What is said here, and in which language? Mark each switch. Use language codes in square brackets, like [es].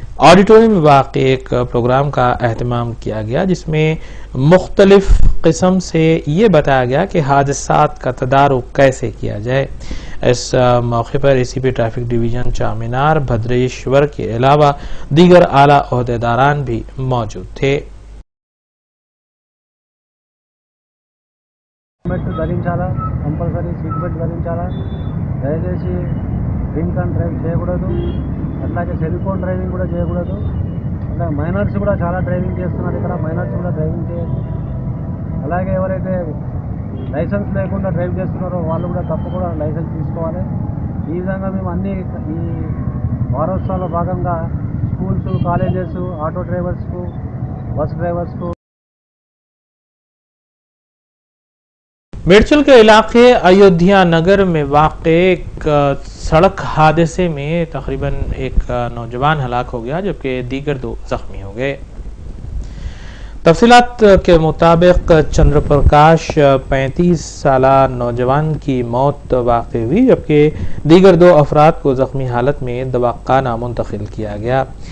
[ur] Auditorium میں واقع ایک پروگرام کا اہتمام کیا گیا، جس میں مختلف قسم سے یہ بتایا گیا کہ حادثات کا تدارک کیسے کیا جائے۔ اس موقع پر ACP ٹریفک ڈویژن چار مینار بھدریشور کے علاوہ دیگر اعلیٰ عہدیداران بھی موجود تھے۔ [te] ధరించాలా, compulsory seat belt ధరించాలా, దయచేసి drink and drive చేయకూడదు, అట్లాగే సెల్ ఫోన్ డ్రైవింగ్ కూడా చేయకూడదు, అట్లాగే మైనర్స్ కూడా చాలా డ్రైవింగ్ చేస్తున్నారు, ఇక్కడ మైనర్స్ కూడా డ్రైవింగ్ చేయొచ్చు, అలాగే ఎవరైతే లైసెన్స్ లేకుండా డ్రైవ్ చేస్తున్నారో వాళ్ళు కూడా తప్పకుండా లైసెన్స్ తీసుకోవాలి। ఈ విధంగా మేము అన్ని ఈ వారోత్సవాల్లో భాగంగా స్కూల్స్, కాలేజెస్, ఆటో డ్రైవర్స్కు, బస్ డ్రైవర్స్కు [ur] میرچل کے علاقے ایودھیا نگر میں واقع ایک سڑک حادثے میں تقریباً ایک نوجوان ہلاک ہو گیا جبکہ دیگر 2 زخمی ہو گئے۔ تفصیلات کے مطابق چندر پرکاش 35 سالہ نوجوان کی موت واقع ہوئی جبکہ دیگر 2 افراد کو زخمی حالت میں دواخانہ منتقل کیا گیا۔